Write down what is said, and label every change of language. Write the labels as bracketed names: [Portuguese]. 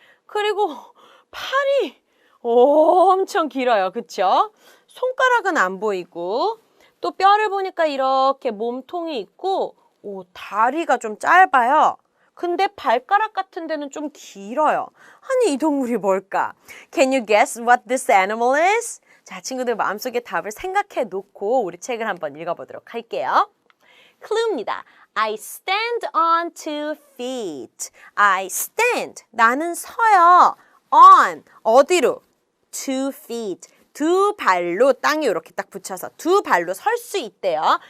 [Korean] 그리고 팔이 엄청 길어요. 그쵸? 손가락은 안 보이고 또 뼈를 보니까 이렇게 몸통이 있고 다리가 좀 짧아요. 근데 발가락 같은 데는 좀 길어요. 아니, 이 동물이 뭘까? [English] Can you guess what this animal is? [Korean] 자, 친구들 마음속에 답을 생각해 놓고 우리 책을 한번 읽어보도록 할게요. clue입니다. [English] I stand on 2 feet. I stand. [Korean] 나는 서요. [English] on. [Korean] 어디로? [English] 2 feet. [Korean] 두 발로 땅에 이렇게 딱 붙여서 두 발로 설 수 있대요.